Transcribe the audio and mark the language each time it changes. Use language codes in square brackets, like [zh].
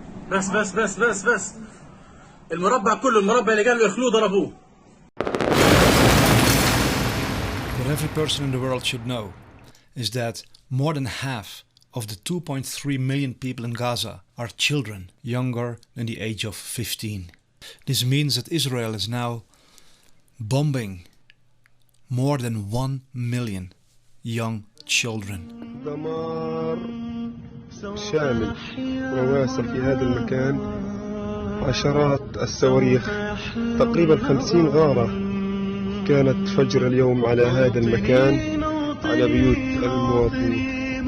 [ar] بس المربع كله المربع اللي قالوا يخلوه ضربوه. [en] What every person in the world should know is that more than half of the 2.3 million people in Gaza are children younger than the age of 15. This means that Israel is now bombing more than 1 million young children. [ar] دمار شامل وواسع في هذا المكان. عشرات الصواريخ تقريبا 50 غارة كانت فجر اليوم على هذا المكان على بيوت المواطنين.